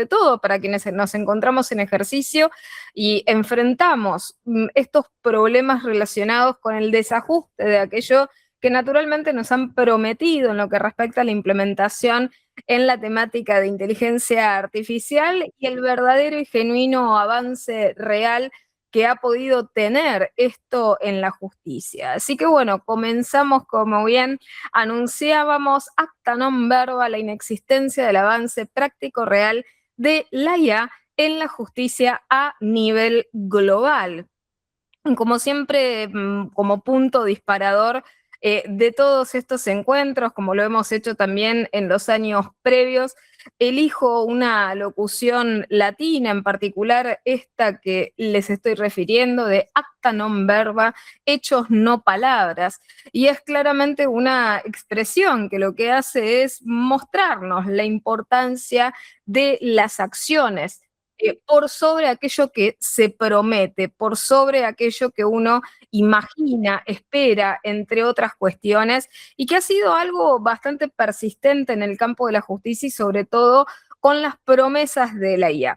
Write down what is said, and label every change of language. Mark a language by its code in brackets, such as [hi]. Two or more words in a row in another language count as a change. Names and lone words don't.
[es] todo para quienes nos encontramos en ejercicio y enfrentamos estos problemas relacionados con el desajuste de aquello que naturalmente nos han prometido en lo que respecta a la implementación en la temática de inteligencia artificial y el verdadero y genuino avance real que ha podido tener esto en la justicia. Así que bueno, comenzamos como bien anunciábamos, [la] acta non verba, [es] la inexistencia del avance práctico real de la IA en la justicia a nivel global. Como siempre, como punto disparador de todos estos encuentros, como lo hemos hecho también en los años previos, elijo una locución latina, en particular esta que les estoy refiriendo, de [la] acta non verba, [es] hechos no palabras. Y es claramente una expresión que lo que hace es mostrarnos la importancia de las acciones por sobre aquello que se promete, por sobre aquello que uno imagina, espera, entre otras cuestiones, y que ha sido algo bastante persistente en el campo de la justicia y sobre todo con las promesas de la IA.